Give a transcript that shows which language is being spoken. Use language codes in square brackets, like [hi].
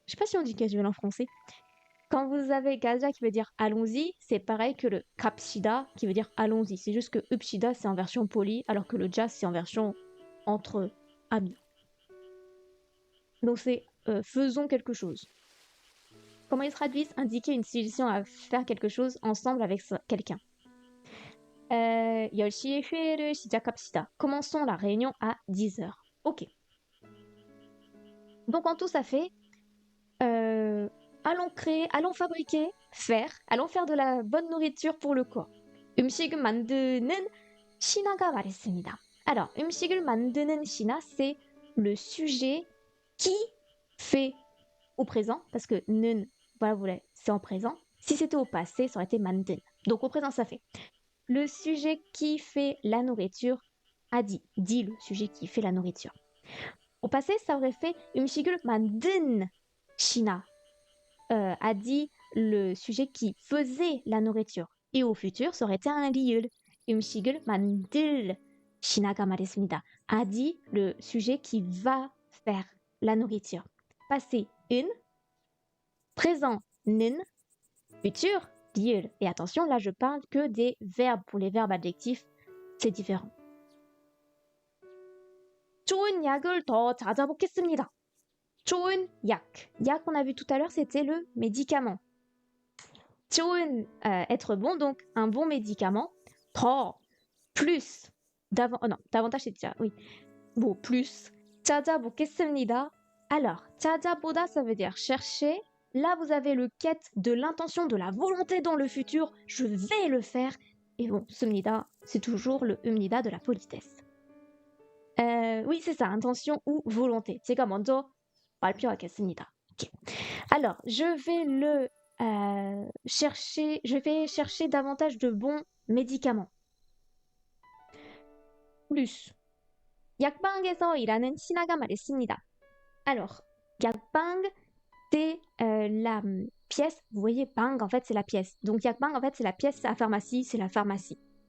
[fr] Je sais pas si on dit casuel en français. Quand vous avez [ko] gaja [fr] qui veut dire allons-y, c'est pareil que le [ko] kapshida [fr] qui veut dire allons-y. C'est juste que [ko] upshida [fr] c'est en version polie, alors que le ja c'est en version entre amis. Donc c'est faisons quelque chose. Comment ils traduisent? Indiquer une suggestion à faire quelque chose ensemble avec quelqu'un. [ko] 10시에 회의를 시작합시다. [fr] Commençons la réunion à 10h. Ok. Donc en tout, ça fait allons créer, allons fabriquer, allons faire de la bonne nourriture pour le corps. [ko] 음식을 만드는 신하가 말했습니다. [fr] Alors, [ko] 음식을 만드는 신하, [fr] c'est le sujet qui fait au présent, parce que [ko] 는, [fr] voilà, c'est en présent. Si c'était au passé, ça aurait été [ko] 만든. [fr] Donc au présent, ça fait. Le sujet qui fait la nourriture a dit le sujet qui fait la nourriture. Au passé, ça aurait fait [ko] 음식을 만든 신하 [fr] a dit le sujet qui faisait la nourriture. Et au futur, ça aurait été un [ko] 리을. 음식을 만들 신하가 말했습니다. [fr] A dit le sujet qui va faire la nourriture. Passé, une. Présent, [ko] 는. [fr] Futur, [ko] 리을. [fr] Et attention, là, je parle que des verbes. Pour les verbes adjectifs, c'est différent. [ko] 좋은 약을 더 찾아보겠습니다. 좋은 약. 약, [fr] on a vu tout à l'heure, c'était le médicament. [ko] 좋은, [fr] être bon, donc un bon médicament. [ko] 더, [fr] plus, non, davantage c'est déjà, oui. Bon, plus. [ko] 찾아보겠습니다. [fr] Alors, [ko] 찾아보다, [fr] ça veut dire chercher. Là, vous avez le quête de l'intention, de la volonté dans le futur. Je vais le faire. Et bon, [ko] 습니다, [fr] c'est toujours le [ko] 읍니다 [fr] de la politesse. Oui, c'est ça, intention ou volonté. [ko] 제가 먼저 발표하겠습니다. [en] Okay. [fr] Alors, je vais chercher davantage de bons médicaments. Plus. [ko] 약방에서 일하는 신하가 말했습니다. [fr] Alors, [ko] 약방, [fr] c'est la pièce. Vous voyez, bang, en fait, c'est la pièce. Donc, [ko] 약방, [fr] en fait, c'est la pièce à pharmacie, c'est la pharmacie.